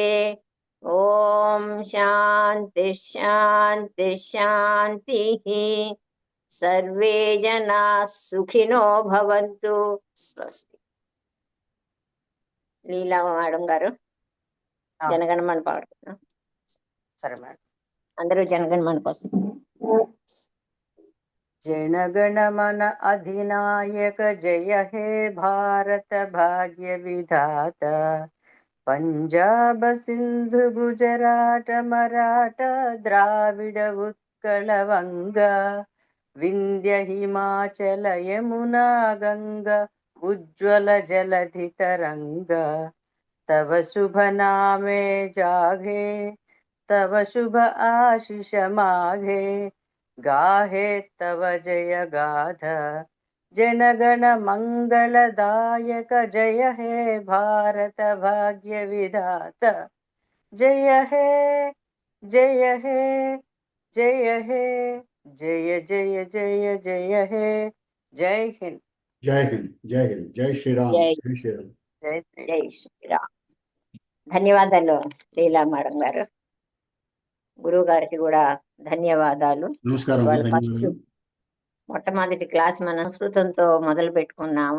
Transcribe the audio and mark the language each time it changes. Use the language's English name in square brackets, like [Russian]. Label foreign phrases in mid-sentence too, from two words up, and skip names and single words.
[Sanskrit] ఓం శాంతి శాంతి శాంతిః. సర్వే జనాః సుఖినో భవంతు. [Telugu] స్వస్తి. లీలా మేడం గారు జనగణమన పాడుతున్నాం. సరే మేడం. అందరూ జనగణమన కోసం. [Bangla] জনগণমন অধিনায়ক জয় হে ভারত ভাগ্য বিধাতা পঞ্জাব সিন্ধু গুজরাট মরাঠা দ্রাবিড় উৎকল বঙ্গ বিন্ধ্য হিমাচল যমুনা গঙ্গা উজ্জ্বল জলধি তরঙ্গ তব শুভ নামে জাগে তব শুভ আশীষ মাঘে গাহে তব জয় গাথা জনগণ মঙ্গলদায়ক জয় হে ভারত ভাগ্য বিধাতা জয় হে জয় হে জয় হে জয় জয় জয় জয় হে [Hindi] जय हिंद [Telugu] జై హింద్, జై హింద్, జై శ్రీరామ్, జై జై శ్రీరామ్. [Hindi] जय श्री [Telugu] జై శ్రీరామ్. ధన్యవాదాలు లీలా మేడం గారు. గురువు గారికి కూడా ధన్యవాదాలు. నమస్కారం, ఇవాళ ఫస్ట్ ధన్యవాదాలు. మొట్టమొదటి క్లాస్ మన సంస్కృతంతో మొదలు పెట్టుకున్నాము.